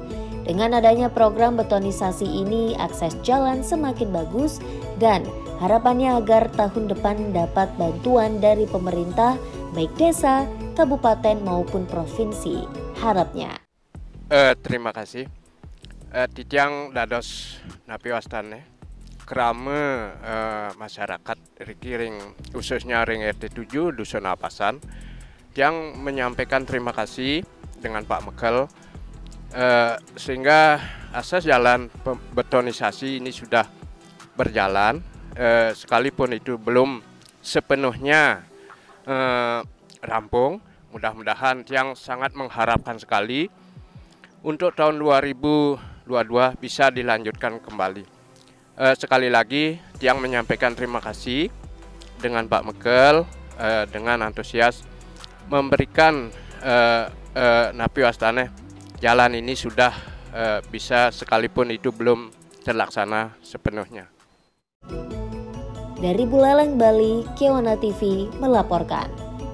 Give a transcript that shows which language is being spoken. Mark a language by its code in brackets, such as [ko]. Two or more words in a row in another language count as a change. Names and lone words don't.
[id] Dengan adanya program betonisasi ini, akses jalan semakin bagus dan harapannya agar tahun depan dapat bantuan dari pemerintah baik desa, kabupaten maupun provinsi. Harapnya. Terima kasih. [ban] Titiang dados napi wastane kerama [id] masyarakat rikiring khususnya ring RT 7 Dusun Abasan yang menyampaikan terima kasih dengan Pak Mekel sehingga asas jalan betonisasi ini sudah berjalan, sekalipun itu belum sepenuhnya rampung. Mudah-mudahan yang sangat mengharapkan sekali untuk tahun 2022 bisa dilanjutkan kembali. Sekali lagi Tiang menyampaikan terima kasih dengan Pak Mekel dengan antusias memberikan [ban] napi wastane [id] jalan ini sudah bisa, sekalipun itu belum terlaksana sepenuhnya. Dari Buleleng, Bali, Kewana TV melaporkan.